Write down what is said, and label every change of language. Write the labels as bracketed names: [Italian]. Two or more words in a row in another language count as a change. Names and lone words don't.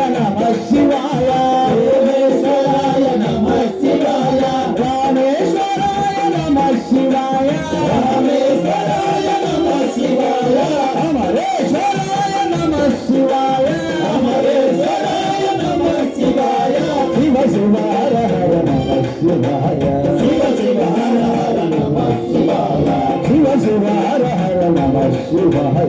[Sanskrit] नमः शिवाय सोमेश्वराय नमः शिवाय रामेश्वराय नमः शिवाय रामेश्वराय नमः शिवाय अमरेश्वराय नमः शिवाय अमरेश्वराय नमः शिवाय शिव शिव हर हर नमः శివాయ శివ శివ హర హర నమః శివాయ శివ శివ హర హర నమః శివాయ